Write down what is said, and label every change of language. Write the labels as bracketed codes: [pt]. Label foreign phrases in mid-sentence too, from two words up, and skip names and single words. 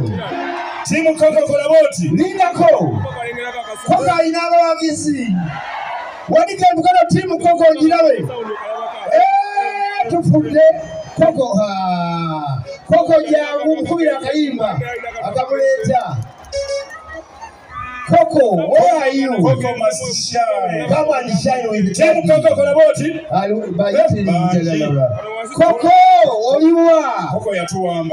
[lg] tiimu koko kola booti lindako koko alina abawagizi wanika emikono tiimu koko ogirabe tufudde koko koko jangu mukubira akayimba akamuleeta [en] Coco, where are you? Coco must shine. Come and shine with [lg] Timu Coco kola booti Coco, oliwa Coco yatuwamba